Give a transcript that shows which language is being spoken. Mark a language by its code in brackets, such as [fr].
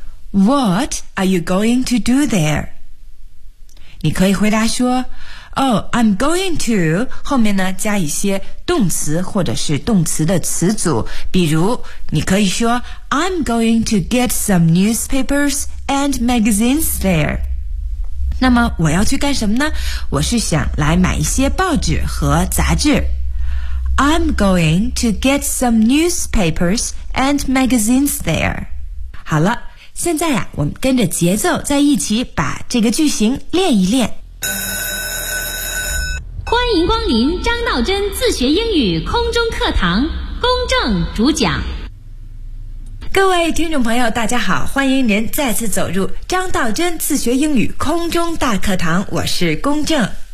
[en] What are you going to do there? [zh] 你可以回答说 [en] Oh, I'm going to [zh] 后面呢加一些动词或者是动词的词组，比如你可以说 [en] I'm going to get some newspapers and magazines there。 [zh] 那么我要去干什么呢？我是想来买一些报纸和杂志。 [en] I'm going to get some newspapers and magazines there。 [zh] 好了，现在啊，我们跟着节奏在一起把这个句型练一练。欢迎光临张道真自学英语空中课堂，公正主讲。各位听众朋友大家好，欢迎您再次走入张道真自学英语空中大课堂，我是公正。